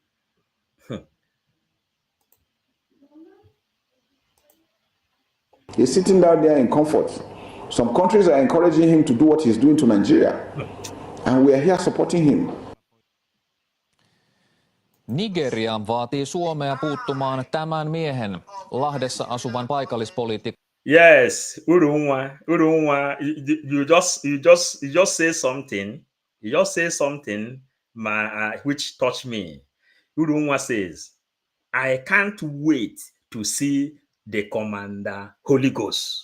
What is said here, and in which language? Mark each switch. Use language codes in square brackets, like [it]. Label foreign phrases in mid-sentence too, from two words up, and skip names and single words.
[en] He's sitting down there in comfort. Some countries are encouraging him to do what he's doing to Nigeria. And we are here supporting him. [fi] Nigeria vaatii Suomea puuttumaan tämän miehen, Lahdessa asuvan paikallispoliitikon. [en] Yes, Urunwa, you just say something. You just say something, which touched me. Urunwa says, I can't wait to see the Commander Holy Ghost.